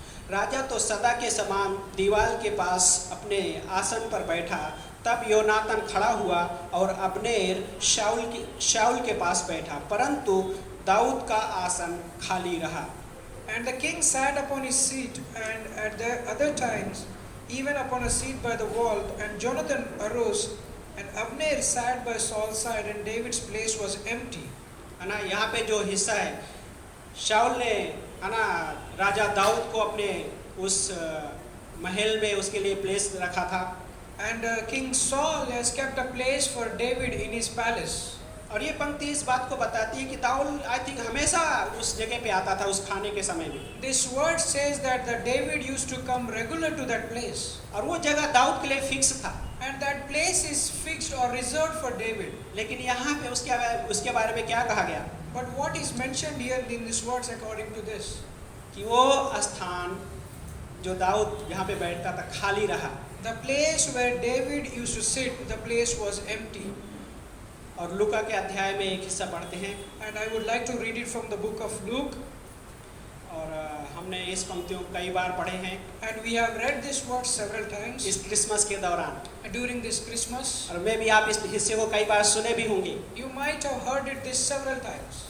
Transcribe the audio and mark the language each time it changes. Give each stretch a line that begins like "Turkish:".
Hindi: राजा तो सदा के समान दीवार के पास अपने आसन पर बैठा। तब योनातान खड़ा हुआ और अब्नेर शाऊल के पास बैठा, परंतु दाऊद का आसन खाली रहा।
English: And the king sat upon his seat, and at the other times, even upon a seat by the wall. And Jonathan arose, and Abner sat by Saul's side, and David's place was empty.
Hindi: है ना, यहाँ पे जो हिस्सा है, शाऊल ने है ना राजा दाऊद को अपने उस महल में उसके लिए प्लेस रखा था।
English: And King Saul has kept a place for David in his palace.
Hindi: और ये पंक्ति इस बात को बताती है कि दाऊद
English: I think
Hindi: हमेशा उस जगह पे आता था उस खाने के समय में।
English: This word says that the David used to come regular to that place.
Hindi: और वो जगह दाऊद के लिए फिक्स था।
English: And that place is fixed or reserved for David.
Hindi: लेकिन यहाँ पे उसके बारे में क्या कहा गया?
English: But what is mentioned here in these words according to this?
Hindi: कि वो स्थान जो दाऊद यहाँ पे बैठता था खाली रहा।
English: The place where David used to sit, the place was empty.
Hindi: और लूका के अध्याय में एक हिस्सा पढ़ते हैं।
English: And I would like to read it from the book of Luke.
Hindi: और हमने इस पंक्तियों को कई बार पढ़े हैं।
English: And we have read this word several times.
Hindi: इस क्रिसमस के दौरान।
English: During this Christmas.
Hindi: और मैं भी आप इस हिस्से को कई बार सुने भी होंगे।
English: You might have heard it this several times.